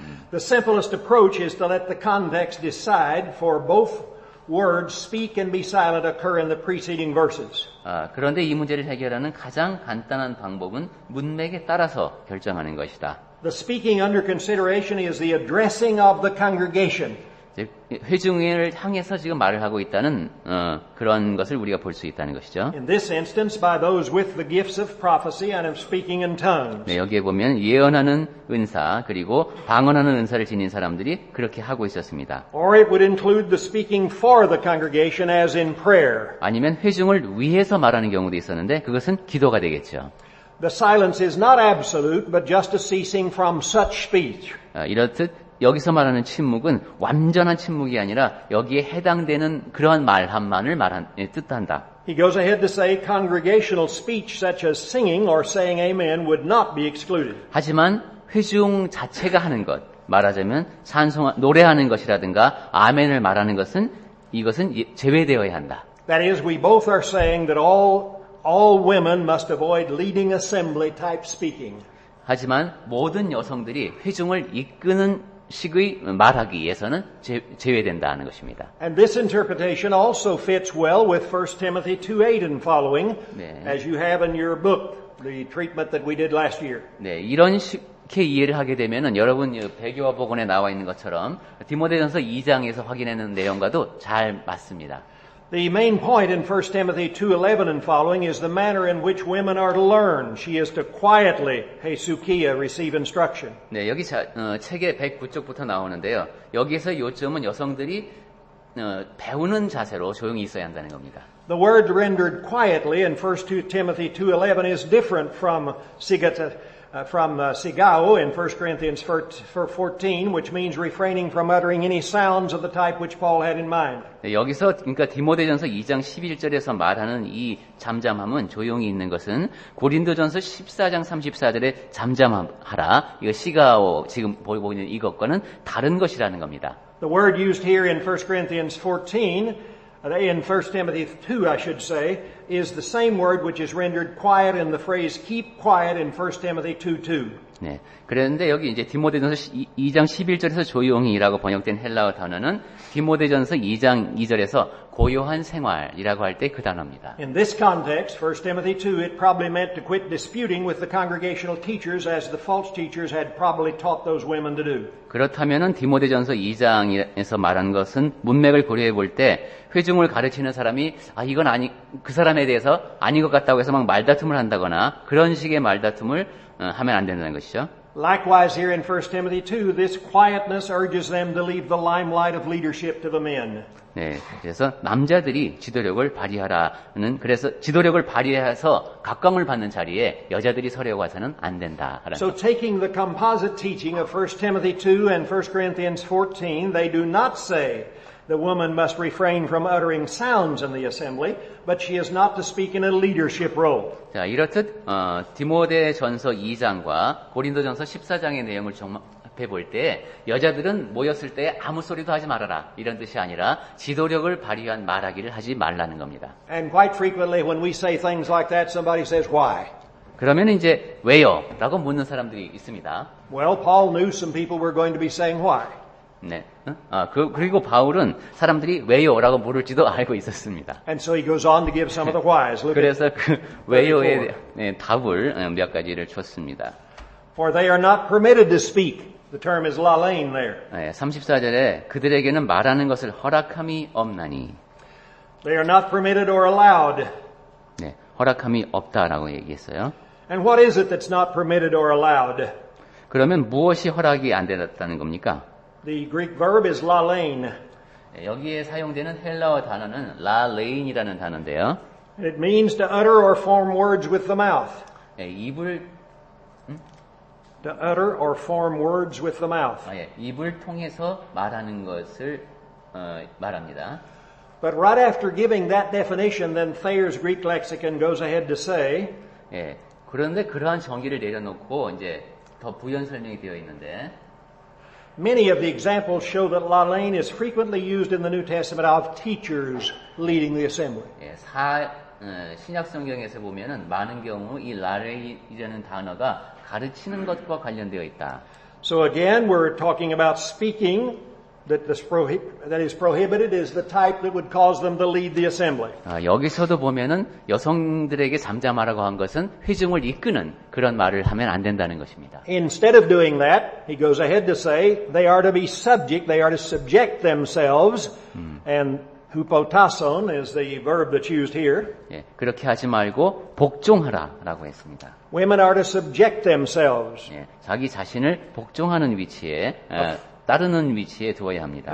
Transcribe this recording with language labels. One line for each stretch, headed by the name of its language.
English: The simplest approach is to let the context decide for both words speak and be silent occur in the preceding verses.
Korean: 그런데 이 문제를 해결하는 가장 간단한 방법은 문맥에 따라서 결정하는 것이다.
English: The speaking under consideration is the addressing of the congregation.
Korean: 회중을 향해서 지금 말을 하고 있다는 그런 것을 우리가 볼 수 있다는 것이죠.
English: In this instance, by those with the gifts of prophecy and of speaking in tongues.
Korean: 네, 여기에 보면 예언하는 은사 그리고 방언하는 은사를 지닌 사람들이 그렇게 하고 있었습니다.
English: Or it would include the speaking for the congregation as in prayer.
Korean: 아니면 회중을 위해서 말하는 경우도 있었는데 그것은 기도가 되겠죠.
English: The silence is not absolute, but just a ceasing from such speech.
Korean: 이렇듯 여기서 말하는 침묵은 완전한 침묵이 아니라 여기에 해당되는 그러한 말함만을 뜻한다.
English: He goes ahead to say congregational speech such as singing or saying amen would not be excluded.
Korean: 하지만 회중 자체가 하는 것, 말하자면 노래하는 것이라든가 아멘을 말하는 것은 이것은 제외되어야 한다.
English: That is, we both are saying that all women must avoid leading assembly type speaking.
Korean: 하지만 모든 여성들이 회중을 이끄는 식의 말하기 위해서는 제외된다는 것입니다.
English: And this interpretation also fits well with 1 Timothy 2:8 and following, as you have in your book, the treatment that we did last year.
Korean: 네, 이런 식의 이해를 하게 되면은 여러분 배교와 복원에 나와 있는 것처럼 디모데전서 2장에서 확인하는 내용과도 잘 맞습니다.
English: The main point in 1 Timothy 2:11 and following is the manner in which women are to learn. She is to quietly, hesukia, receive instruction.
Korean: 네, 여기 책의 109쪽부터 나오는데요. 여기에서 요점은 여성들이 배우는 자세로 조용히 있어야 한다는 겁니다.
English: The word rendered quietly in 1 Timothy 2:11 is different from sigata, from sigao in 1 Corinthians 14, which means refraining from uttering any sounds of the type which Paul had in mind.
Korean: 네, 여기서 그러니까 디모데전서 2장 11절에서 말하는 이 잠잠함은 조용히 있는 것은 고린도전서 14장 34절에 잠잠하라. 이거 시가오 지금 보이고 있는 이것과는 다른 것이라는 겁니다.
English: The word used here in 1 Corinthians 14, in 1 Timothy 2, I should say, is the same word which is rendered quiet in the phrase keep quiet in 1 Timothy 2:2.
Korean: 네. 그런데 여기 이제 디모데전서 2장 11절에서 조용히라고 번역된 헬라어 단어는 디모데전서 2장 2절에서 고요한 생활이라고 할 때 그 단어입니다.
English: In this context, 1 Timothy 2, it probably meant to quit disputing with the congregational teachers as the false teachers had probably taught those women to do.
Korean: 그렇다면은 디모데전서 2장에서 말한 것은 문맥을 고려해 볼 때 회중을 가르치는 사람이 이건 그 사람에 대해서 아닌 것 같다고 해서 막 말다툼을 한다거나 그런 식의 말다툼을 하면 안 된다는 것이죠.
English: Likewise, here in 1 Timothy 2, this quietness urges them to leave the limelight of leadership to the men.
Korean: 네, 그래서 남자들이 지도력을 발휘하라는 그래서 지도력을 발휘해서 각광을 받는 자리에 여자들이 서려고 해서는 안 된다라는.
English: So taking the composite teaching of 1 Timothy 2 and 1 Corinthians 14, they do not say the woman must refrain from uttering sounds in the assembly, but she is not to speak in a leadership role.
Korean: 자, 이렇듯 디모데전서 2장과 고린도전서 14장의 내용을 종합해 볼 때 여자들은 모였을 때 아무 소리도 하지 말아라 이런 뜻이 아니라 지도력을 발휘한 말하기를 하지 말라는 겁니다.
English: And quite frequently when we say things like that, somebody says, why?
Korean: 그러면 이제 왜요? 라고 묻는 사람들이 있습니다.
English: Well, Paul knew some people were going to be saying why.
Korean: 네. 그리고 바울은 사람들이 왜요? 라고 물을지도 알고 있었습니다.
English: And so he goes on to give some of the whys. Look
Korean: 그래서
English: at
Korean: 그 왜요의 답을 몇 가지를 줬습니다.
English: For they are not permitted to speak. The term is lalein there.
Korean: 34절에 그들에게는 말하는 것을 허락함이 없나니.
English: They are not permitted or allowed.
Korean: 네, 허락함이 없다라고 얘기했어요.
English: And what is it that's not permitted or allowed?
Korean: 그러면 무엇이 허락이 안 되었다는 겁니까?
English: The Greek verb is lalein.
Korean: 여기에 사용되는 헬라어 단어는 라레인이라는 단어인데요.
English: It means to utter or form words with the mouth. To utter or form words with the mouth.
Korean: 입을 통해서 말하는 것을 말합니다.
English: But right after giving that definition, then Thayer's Greek lexicon goes ahead to say,
Korean: 그런데 그러한 정의를 내려놓고 이제 더 부연 설명이 되어 있는데,
English: many of the examples show that lalein is frequently used in the New Testament of teachers leading the assembly.
Korean: 신약 성경에서 보면은 많은 경우 이 라레인이라는 단어가 가르치는 것과 관련되어 있다.
English: So again, we're talking about speaking that is prohibited is the type that would cause them to lead the assembly.
Korean: 여기서도 보면은 여성들에게 잠잠하라고 한 것은 회중을 이끄는 그런 말을 하면 안 된다는 것입니다.
English: Instead of doing that, he goes ahead to say they are to be subject, they are to subject themselves, and hupotason is the verb that's used here.
Korean: 그렇게 하지 말고 복종하라라고 했습니다.
English: Women are to subject themselves.
Korean: 자기 자신을 복종하는 위치에 따르는 위치에 두어야 합니다.